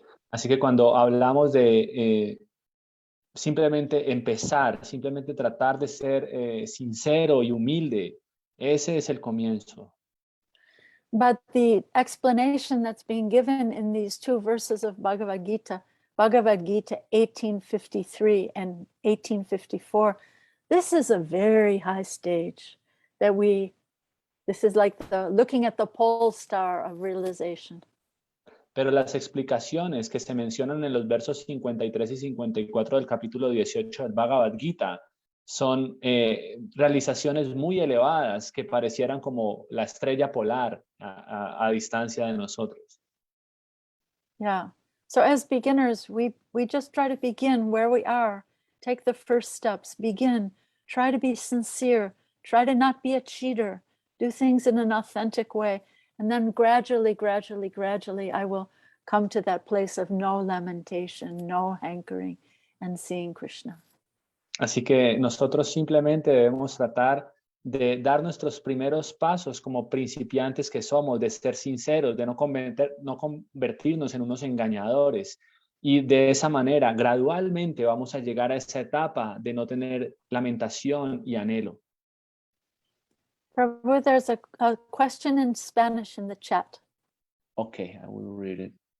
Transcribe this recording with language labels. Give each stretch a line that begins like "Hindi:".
Spanish: Así que cuando hablamos de simplemente empezar, simplemente tratar de ser sincero y humilde, ese es el comienzo.
English: But the explanation that's being given in these two verses of Bhagavad Gita 1853 and 1854, this is a very high stage that this is like looking at the pole star of realization.
Spanish: Pero las explicaciones que se mencionan en los versos 53 y 54 del capítulo 18 del Bhagavad Gita son realizaciones muy elevadas que parecieran como la estrella polar a distancia de nosotros.
English: Yeah. So as beginners, we just try to begin where we are. Take the first steps, begin, try to be sincere, try to not be a cheater, do things in an authentic way. And then gradually, I will come to that place of no lamentation, no hankering, and seeing Krishna.
Spanish: Así que nosotros simplemente debemos tratar de dar nuestros primeros pasos como principiantes que somos, de ser sinceros, de no convertirnos en unos engañadores. Y de esa manera, gradualmente vamos a llegar a esa etapa de no tener lamentación y anhelo.
English: Prabhu, there's a question in Spanish in the chat. Okay, I will read it.